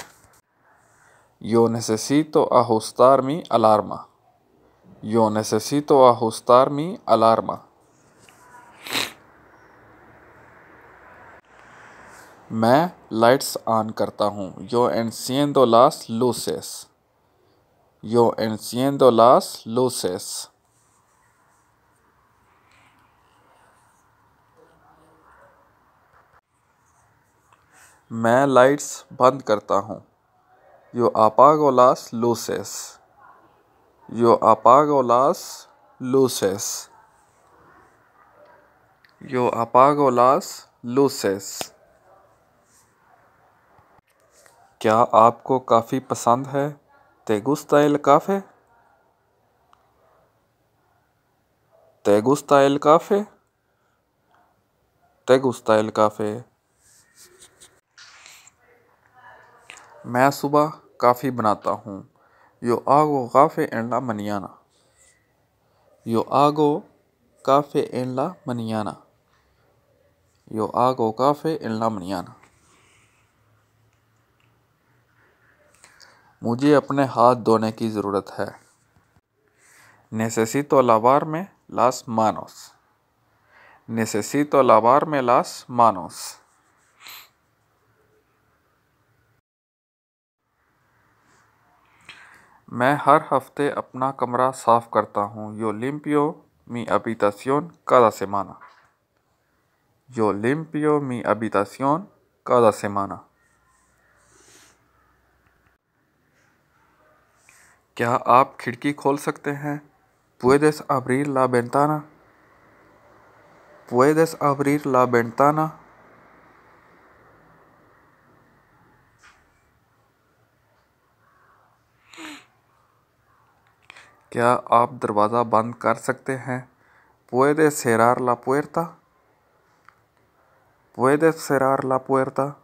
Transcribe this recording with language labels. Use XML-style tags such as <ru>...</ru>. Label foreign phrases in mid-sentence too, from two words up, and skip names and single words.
<es>Yo necesito ajustar mi alarma. Yo necesito ajustar mi alarma.</es> <hi>मैं</hi> <en>lights on</en> <hi>करता हूँ.</hi> <es>Yo enciendo las luces. Yo enciendo las luces.</es> <hi>मैं लाइट्स बंद करता हूँ.</hi> <es>Yo apago las luces. Yo apago las luces. Yo apago las luces.</es> <hi>क्या आपको कॉफ़ी पसंद है?</hi> <es>¿Te gusta el café? ¿Te gusta el café? ¿Te gusta el café?</es> <hi>मैं सुबह कॉफ़ी बनाता हूँ.</hi> <es>Yo hago café en la mañana. Yo hago café en la mañana. Yo hago café en la mañana.</es> <hi>मुझे अपने हाथ धोने की ज़रूरत है.</hi> <es>Necesito lavarme las manos. Necesito lavarme las manos.</es> <hi>मैं हर हफ्ते अपना कमरा साफ़ करता हूँ.</hi> <es>Yo limpio mi habitación cada semana. Yo limpio mi habitación cada semana.</es> <hi>क्या आप खिड़की खोल सकते हैं?</hi> <es>¿Puedes abrir la ventana? ¿Puedes abrir la ventana?</es> <hi>क्या आप दरवाज़ा बंद कर सकते हैं?</hi> <es>¿Puedes cerrar la puerta? ¿Puedes cerrar la puerta?</es>